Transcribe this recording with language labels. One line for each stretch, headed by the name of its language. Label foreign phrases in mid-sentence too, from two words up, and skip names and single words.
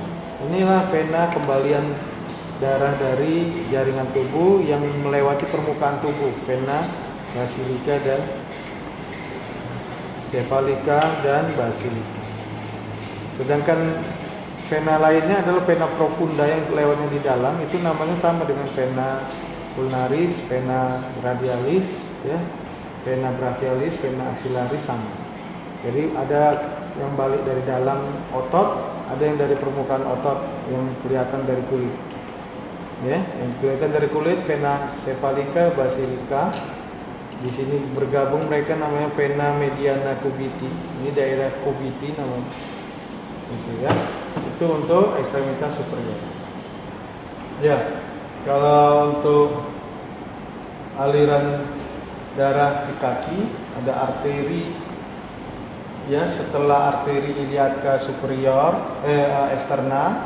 Indonesian: Inilah vena kembalian darah dari jaringan tubuh yang melewati permukaan tubuh, vena basilica dan cephalica dan basilica. Sedangkan vena lainnya adalah vena profunda yang lewatnya di dalam, itu namanya sama dengan vena ulnaris, vena radialis, ya, vena brachialis, vena axillaris sama. Jadi ada yang balik dari dalam otot, ada yang dari permukaan otot yang kelihatan dari kulit. Ya, yang kelihatan dari kulit vena cephalica, basilica. Di sini bergabung mereka namanya vena mediana cubiti. Ini daerah cubiti namanya. Gitu ya. Itu untuk ekstremitas superior. Ya, kalau untuk aliran darah di kaki ada arteri ya, setelah arteri iliaca superior eksterna.